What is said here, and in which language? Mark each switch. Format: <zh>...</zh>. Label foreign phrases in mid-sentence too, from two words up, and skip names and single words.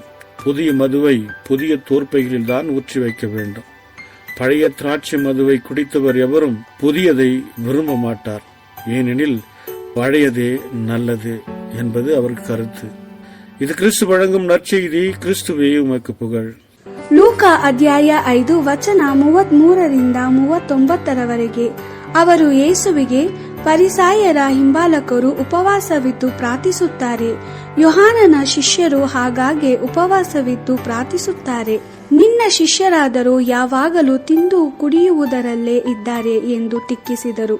<ta>புதிய மதுவை புதிய தோற்பைகளில் தான் ஊற்றி வைக்க வேண்டும். பழைய திராட்சை மதுவை குடித்தவர் எவரும் புதியதை விரும்ப மாட்டார், ஏனெனில் பழையதே நல்லது என்பது அவர் கருத்து. இது கிறிஸ்து வழங்கும் நற்செய்தி. கிறிஸ்துவே உமக்கு புகழ்.</ta> <kn>ಲೂಕ ಅಧ್ಯಾಯ 5 ವಚನ 33-39 ಅವರು ಯೇಸುವಿಗೆ, ಫರಿಸಾಯರ ಹಿಂಬಾಲಕರು ಉಪವಾಸವಿದ್ದು ಪ್ರಾರ್ಥಿಸುತ್ತಾರೆ, ಯೋಹಾನನ ಶಿಷ್ಯರು ಹಾಗಾಗಿ ಉಪವಾಸವಿದ್ದು ಪ್ರಾರ್ಥಿಸುತ್ತಾರೆ, ನಿನ್ನ ಶಿಷ್ಯರಾದರೂ ಯಾವಾಗಲೂ ತಿಂದು ಕುಡಿಯುವುದರಲ್ಲೇ ಇದ್ದಾರೆ ಎಂದು ಟೀಕಿಸಿದರು.</kn>